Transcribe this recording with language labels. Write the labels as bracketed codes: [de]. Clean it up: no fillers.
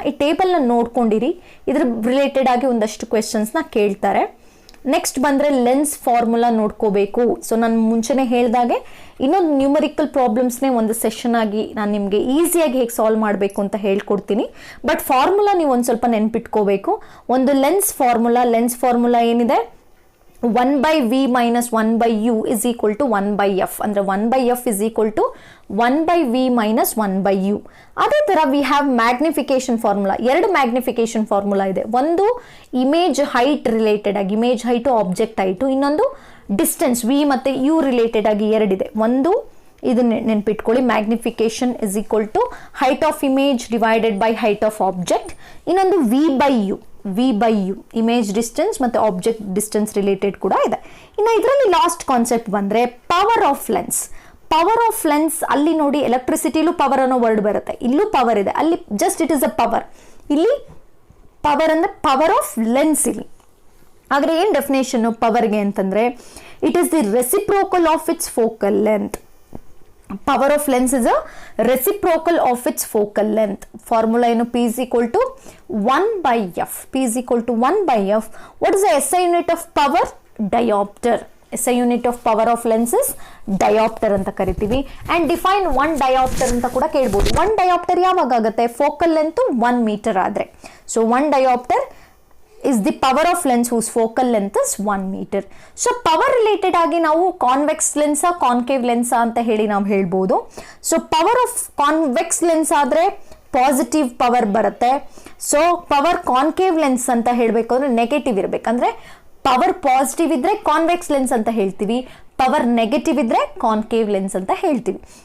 [kn] ಈ ಟೇಬಲ್ನ ನೋಡ್ಕೊಂಡಿರಿ, ಇದ್ರ ರಿಲೇಟೆಡ್ ಆಗಿ ಒಂದಷ್ಟು ಕ್ವೆಶನ್ಸ್ನ ಕೇಳ್ತಾರೆ. ನೆಕ್ಸ್ಟ್ ಬಂದರೆ ಲೆನ್ಸ್ ಫಾರ್ಮುಲಾ ನೋಡ್ಕೋಬೇಕು. ಸೊ ನಾನು ಮುಂಚೆನೇ ಹೇಳಿದಾಗೆ ಇನ್ನೊಂದು ನ್ಯೂಮರಿಕಲ್ ಪ್ರಾಬ್ಲಮ್ಸ್ನೇ ಒಂದು ಸೆಷನ್ ಆಗಿ ನಾನು ನಿಮಗೆ ಈಸಿಯಾಗಿ ಹೇಗೆ ಸಾಲ್ವ್ ಮಾಡಬೇಕು ಅಂತ ಹೇಳ್ಕೊಡ್ತೀನಿ. ಬಟ್ ಫಾರ್ಮುಲಾ ನೀವು ಒಂದು ಸ್ವಲ್ಪ ನೆನ್ಪಿಟ್ಕೋಬೇಕು. ಒಂದು ಲೆನ್ಸ್ ಫಾರ್ಮುಲಾ ಏನಿದೆ, [en] 1/v minus 1/u is equal to 1/f. [kn] ಅಂದರೆ [en] 1/f is equal to 1/v minus 1/u. [kn] ಅದೇ ಥರ [en] we have [kn] magnification formula. 2 magnification formula ಇದೆ. ಒಂದು ಇಮೇಜ್ ಹೈಟ್ ರಿಲೇಟೆಡ್ ಆಗಿ, ಇಮೇಜ್ ಹೈಟು ಆಬ್ಜೆಕ್ಟ್ ಹೈಟು. ಇನ್ನೊಂದು ಡಿಸ್ಟೆನ್ಸ್ ವಿ ಮತ್ತು you related ಆಗಿ 2 ಇದೆ. ಒಂದು ಇದನ್ನ ನೆನ್ಪಿಟ್ಕೊಳ್ಳಿ, [en] Magnification is equal to height of image divided by height of object. [kn] ಇನ್ನೊಂದು [en] V by U. [kn] V by you, image distance ಮತ್ತು ಆಬ್ಜೆಕ್ಟ್ ಡಿಸ್ಟೆನ್ಸ್ ರಿಲೇಟೆಡ್ ಕೂಡ ಇದೆ. ಇನ್ನು ಇದರಲ್ಲಿ ಲಾಸ್ಟ್ ಕಾನ್ಸೆಪ್ಟ್ ಬಂದರೆ power of lens. Power of lens ಅಲ್ಲಿ ನೋಡಿ, ಎಲೆಕ್ಟ್ರಿಸಿಟಿಲೂ power ಅನ್ನೋ ವರ್ಡ್ ಬರುತ್ತೆ, ಇಲ್ಲೂ ಪವರ್ ಇದೆ, ಅಲ್ಲಿ [en] just it is a power, [kn] ಇಲ್ಲಿ ಪವರ್ ಅಂದರೆ ಪವರ್ ಆಫ್ ಲೆನ್ಸ್. ಇಲ್ಲಿ ಆದರೆ ಏನು ಡೆಫಿನೇಷನ್ನು ಪವರ್ಗೆ ಅಂತಂದರೆ, [en] It is the reciprocal of its focal length. Power of lens is a reciprocal of its focal length. [kn] Formula ಏನು? [en] P is equal to 1 by F. P is equal to 1 by F. What is the SI unit of power? Diopter. SI unit of power of lens is diopter [kn] ಅಂತ ಕರಿತೀವಿ. [en] And define 1 diopter [kn] ಅಂತ ಕೂಡ ಕೇಳ್ಬೋದು. 1 diopter ಯಾವಾಗ ಆಗುತ್ತೆ? Focal length 1 metre ಆದರೆ. [en] So 1 diopter is the power of lens whose focal length is 1 meter. [kn] So power related ಆಗಿ ನಾವು ಕಾನ್ವೆಕ್ಸ್ ಲೆನ್ಸಾ ಕಾನ್ಕೇವ್ ಲೆನ್ಸಾ ಅಂತ ಹೇಳಿ ನಾವು ಹೇಳ್ಬೋದು. So power of convex lens ಆದರೆ ಪಾಸಿಟಿವ್ ಪವರ್ ಬರುತ್ತೆ. ಸೊ ಪವರ್ ಕಾನ್ಕೇವ್ ಲೆನ್ಸ್ ಅಂತ ಹೇಳಬೇಕು ಅಂದರೆ ನೆಗೆಟಿವ್ ಇರಬೇಕಂದ್ರೆ, ಪವರ್ ಪಾಸಿಟಿವ್ ಇದ್ದರೆ ಕಾನ್ವೆಕ್ಸ್ ಲೆನ್ಸ್ ಅಂತ ಹೇಳ್ತೀವಿ, ಪವರ್ ನೆಗೆಟಿವ್ ಇದ್ದರೆ ಕಾನ್ಕೇವ್ ಲೆನ್ಸ್ ಅಂತ ಹೇಳ್ತೀವಿ.